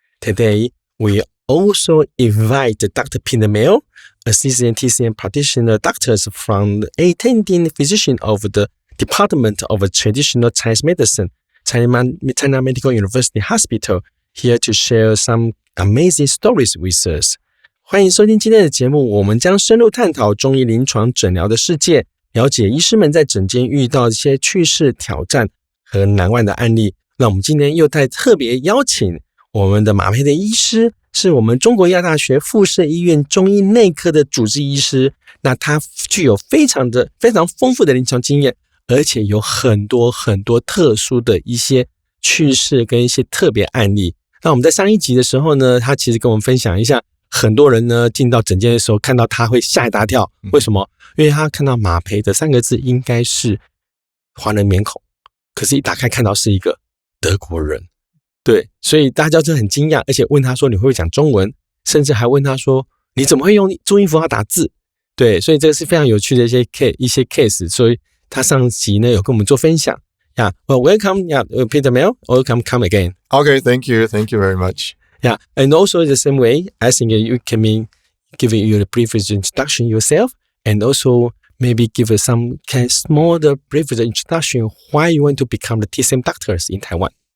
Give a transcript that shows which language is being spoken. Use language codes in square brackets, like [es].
[en] Today, we also invite Dr. Peter Mel, assistant TCM practitioner doctors from the attending physician of the Department of Traditional Chinese Medicine, China Medical University Hospital, here to share some amazing stories with us. [zh] 欢迎收听今天的节目，我们将深入探讨中医临床诊疗的世界，了解医师们在诊间遇到一些趣事、挑战和难忘的案例。那我们今天又在特别邀请我们的马培德医师，是我们中国医药大学附设医院中医内科的主治医师。那他具有非常丰富的临床经验，而且有很多特殊的一些趣事跟一些特别案例。那我们在上一集的时候呢，他其实跟我们分享一下，很多人呢进到诊间的时候看到他会吓一大跳，为什么？因为他看到马培的3个字应该是华人面孔，可是一打开看到是一个德国人，对，所以大家就很惊讶，而且问他说你会不会讲中文，甚至还问他说你怎么会用注音符号打字？对，所以这个是非常有趣的一些 case， 所以他上集呢有跟我们做分享。 [en] Yeah, well, welcome, Peter Mel. Welcome, come again. Okay, thank you very much.Yeah, and also the same way, I think you can give you a brief introduction yourself, and also maybe give us some kind of small brief introduction why you want to become the TCM doctors in Taiwan.